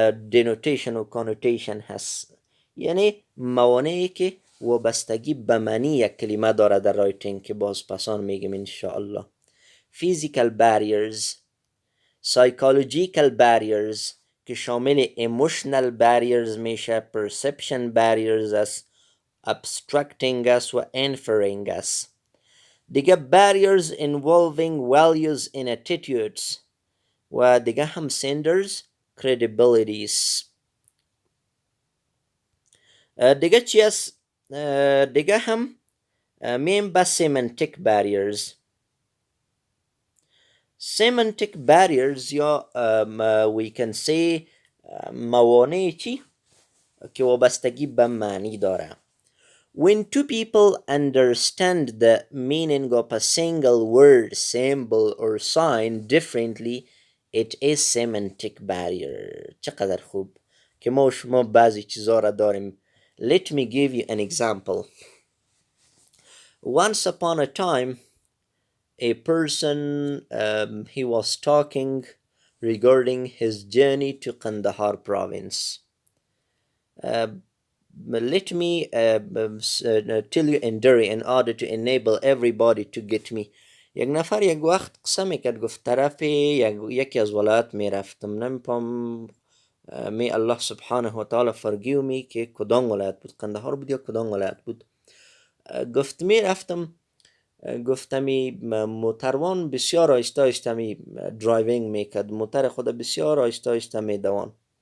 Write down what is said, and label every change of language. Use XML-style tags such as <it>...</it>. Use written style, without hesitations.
<fa>denotation و connotation هست، یعنی موانعی که وابستگی به معنی یک کلمه داره در رایتینگ که باز پسان میگم انشاءالله.</fa> <en>physical barriers، psychological barriers که شامل emotional barriers میشه، perception barriers است، abstracting است و inferring است. دیگه barriers involving values and attitudes و دیگه هم senders credibilities.</en> <fa>دیگه چی است؟ دیگه هم میم با semantic barriers. semantic barriers یا</fa> <en>we can say</en> <fa>موانع چی که وابستگی به معنی داره.</fa> <en>When two people understand the meaning of a single word, symbol or sign differently, it is semantic barrier.</en> <fa>چقدر خوب که ما شما بعضی چیزا را داریم.</fa> <en>Let me give you an example. Once upon a time, a person he was talking regarding his journey to Kandahar province. Let me tell you in Dari in order to enable everybody to get me.</en> <fa>یک نفر یک وقت قصه میکرد، گفت طرف یکی از ولایت میرفتم، نمیپام می الله سبحانه و تعالی</fa> <en>forgive me</en> <fa>که کدام ولایت بود، قندهار بود یا کدام ولایت بود. گفت میرفتم، گفتمی موتروان بسیار آهسته آهسته می درایوینگ میکرد، موتر خود بسیار آهسته آهسته میدوان.</fa>